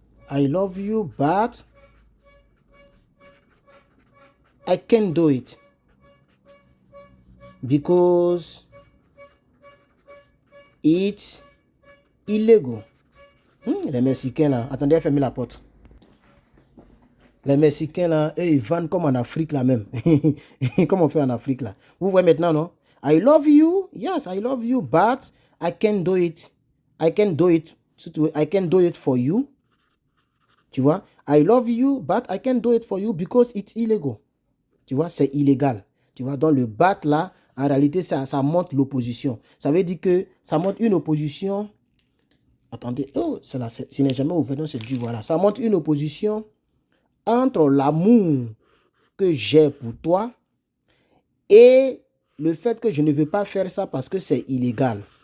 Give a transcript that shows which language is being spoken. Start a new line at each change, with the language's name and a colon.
English: I love you, but I can't do it because it's illegal.
French: Les Mexicains là, attendez, fermez la porte. Les Mexicains là, eux, ils vendent comme en Afrique là même. Comme on fait en Afrique là. Vous voyez maintenant, non?
English: I love you, yes, I love you, but I can't do it. I can't do it. I can't do it for you.
French: Tu vois?
English: I love you, but I can't do it for you because it's illegal.
French: Tu vois, c'est illégal. Tu vois, dans le but là, en réalité, ça montre l'opposition. Ça veut dire que ça montre une opposition. Attendez, oh, ce n'est jamais ouvert, donc c'est du voilà. Ça montre une opposition entre l'amour que j'ai pour toi et le fait que je ne veux pas faire ça parce que c'est illégal.